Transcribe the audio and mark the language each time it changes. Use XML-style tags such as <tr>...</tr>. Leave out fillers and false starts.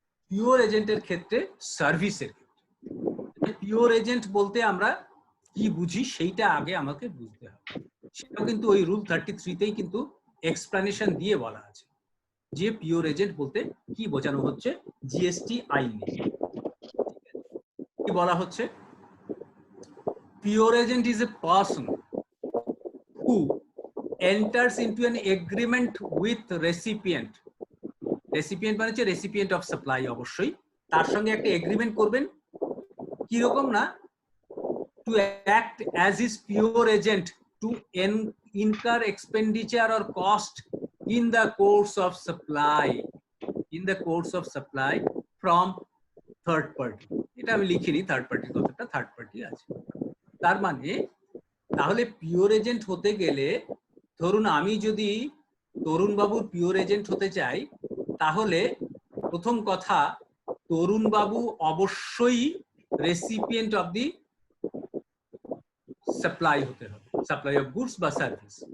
<bn>Pure এজেন্টের ক্ষেত্রে সার্ভিসের ক্ষেত্রে, পিওর এজেন্ট বলতে আমরা কি বুঝি সেইটা আগে আমাকে বুঝতে হবে। সেটাও কিন্তু ওই রুল 33তেই কিন্তু এক্সপ্লানেশন দিয়ে বলা আছে যে পিওর এজেন্ট বলতে কি বোঝানো হচ্ছে জিএসটি আইনে। কি বলা হচ্ছে?</bn> <en>Pure agent is a person who enters into an agreement with recipient.</en> <bn>Recipient মানে হচ্ছে রেসিপিয়েন্ট অফ সাপ্লাই, অবশ্যই তার সঙ্গে একটা এগ্রিমেন্ট করবেন। কি রকম না?</bn> <en>To act as his pure agent to incur expenditure or cost in the course of supply, in the course of supply from third party.</en> <bn>এটা আমি লিখিনি, থার্ড পার্টির কথাটা, থার্ড পার্টি আছে। তার মানে তাহলে পিওর এজেন্ট হতে গেলে, ধরুন আমি যদি তরুণ বাবুর পিওর এজেন্ট হতে চাই, তাহলে প্রথম কথা তরুণ বাবু অবশ্যই রেসিপিয়েন্ট অফ দি সাপ্লাই হতে হবে, সাপ্লাই অফ গুডস বা সার্ভিস।</bn>